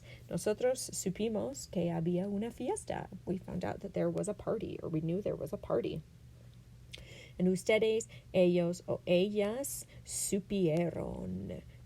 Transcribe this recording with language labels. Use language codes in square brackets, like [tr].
[es] Nosotros supimos que había una fiesta. [en] We found out that there was a party, or we knew there was a party. And [es] ustedes, ellos o ellas supieron.